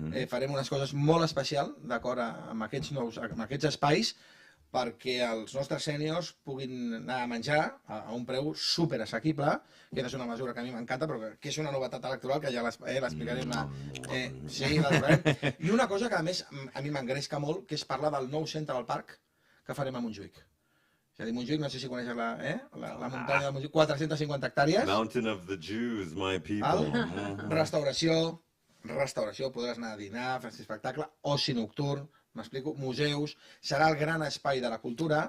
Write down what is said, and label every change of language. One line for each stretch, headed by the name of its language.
Catalan: farem unes coses molt especials d'acord amb aquests espais, perquè els nostres sèniors puguin anar a menjar a un preu super assequible, que és una mesura que a mi m'encanta, però que és una novetat electoral que ja l'explicaré. Sí, la veurem. I una cosa que a més a mi m'engresca molt, que és parlar del nou centre al parc que farem a Montjuïc. És a dir, Montjuïc, no sé si coneixes la muntanya de Montjuïc, 450 hectàrees.
English: Mountain of the Jews, my people.
Catalan: Restauració, podràs anar a dinar, fer espectacle, oci nocturn, m'explico, museus, serà el gran espai de la cultura.